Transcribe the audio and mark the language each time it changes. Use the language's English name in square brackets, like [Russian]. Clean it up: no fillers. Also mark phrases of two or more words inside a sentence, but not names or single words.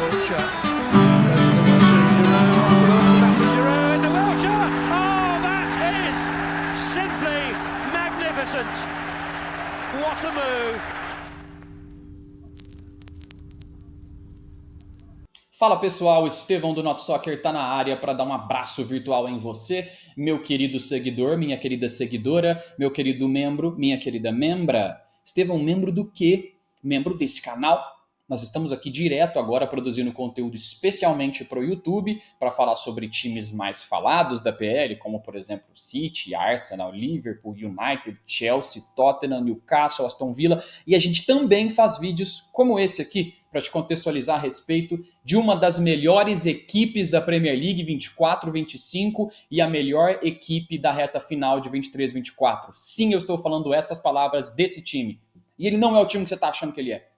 [English] Wilshere. Goes to Wilshere, Giroud off the Wilshere, back to Giroud, into Wilshere! Oh, that is simply magnificent. What a move. [Portuguese] Fala pessoal, Estevão do Not Soccer tá na área para dar um abraço virtual em você, meu querido seguidor, minha querida seguidora, meu querido membro, minha querida membra. Estevão, membro do quê? Membro desse canal. Nós estamos aqui direto agora produzindo conteúdo especialmente para o YouTube, para falar sobre times mais falados da PL, como por exemplo City, Arsenal, Liverpool, United, Chelsea, Tottenham, Newcastle, Aston Villa, e a gente também faz vídeos como esse aqui, para te contextualizar a respeito de uma das melhores equipes da Premier League 24-25 e a melhor equipe da reta final de 23-24. Sim, eu estou falando essas palavras desse time. E ele não é o time que você está achando que ele é.